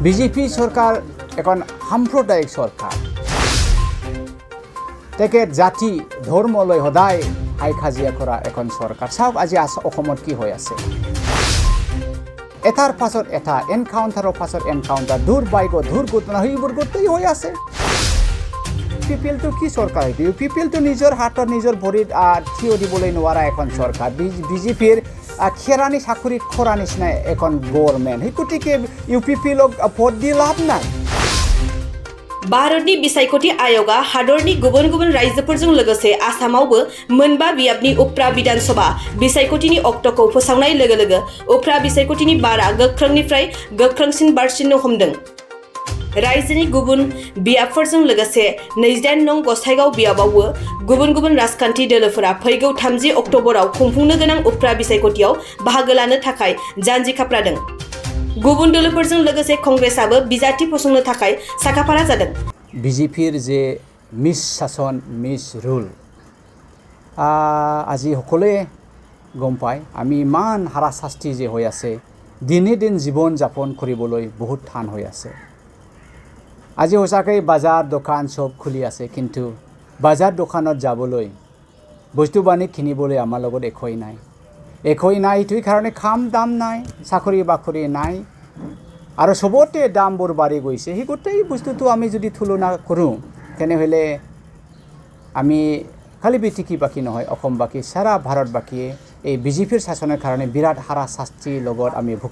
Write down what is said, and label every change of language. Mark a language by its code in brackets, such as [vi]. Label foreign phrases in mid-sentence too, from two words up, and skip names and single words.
[as] বিজেপি সরকার এখন সাম্প্রদায়িক সরকার তেকে জাতি ধর্ম লৈ সদায় হাই কাজিয়া কৰা এখন সরকার চাওক আজি অসমত কি হৈ আছে এটাৰ পাছত এটা এনকাউন্টাৰৰ পাছত এনকাউন্টাৰ দুৰ্ঘটনা সেইবোৰ গোটেই হৈ আছে পিপিএলটো কি সরকার হয়তো পিপিএলটো নিজৰ হাতত নিজৰ ভৰিত থিয় দিবলৈ নোৱাৰা এখন সরকার বিজেপিৰ খেৰানি চাকৰি খৰা নিচিনা এখন গভর্নমেন্ট সেই গতিকে ইউপিপিএলক ভোট দি লাভ নাই [brx] भारतनि बिसायख'थि आय'गा हादरनि गुबुन गुबुन रायजोफोरजों लोगोसे आसामावबो मोनबा बियाबनि उफ्रा बिधानसभा बिसायख'थिनि अक्ट'खौ फोसावनाय लोगो लोगो उफ्रा बिसायख'थिनि बारा गोख्रोंनिफ्राय गोख्रोंसिन बारसिननो हमदों। रायजोनि गुबुन बियाबफोरजों लोगोसे 28 नं गसाइगाव बियाबावबो गुबुन गुबुन राजखान्थि दोलोफोरा फैगौ 30 अक्ट'बराव खुंफुंनो गोनां उफ्रा बिसायख'थियाव बाहागो लानो थाखाय जानजि खाफ्रादों। गुबुन दोलोफोरजों लोगोसे कंग्रेसआबो बिजाथि फसंनो थाखाय साखाफारा जादों। [as] বিজেপিৰ যে মিছ শাসন মিছ ৰুল আজি সকলোৱে গম পায় আমি ইমান হাৰাশাস্তি যে হৈ আছে দিনে দিন জীৱন যাপন কৰিবলৈ বহুত টান হৈ আছে আজি সঁচাকৈ বজাৰ দোকান সব খুলি আছে কিন্তু বজাৰ দোকানত যাবলৈ বস্তু বাণী কিনিবলৈ আমাৰ লগত একোৱেই নাই এইটোৰ কাৰণে খাম দাম নাই চাকৰি বাকৰি নাই আৰু সবতে দামবোৰ বাঢ়ি গৈছে সেই গোটেই বস্তুটো আমি যদি তুলনা কৰোঁ তেনেহ'লে আমি খালি বিটিকি নহয় অসমবাসী সারা ভাৰতবাসীয়ে এই বিজেপিৰ শাসনৰ কাৰণে বিৰাট হাৰাশাস্তিৰ লগত আমি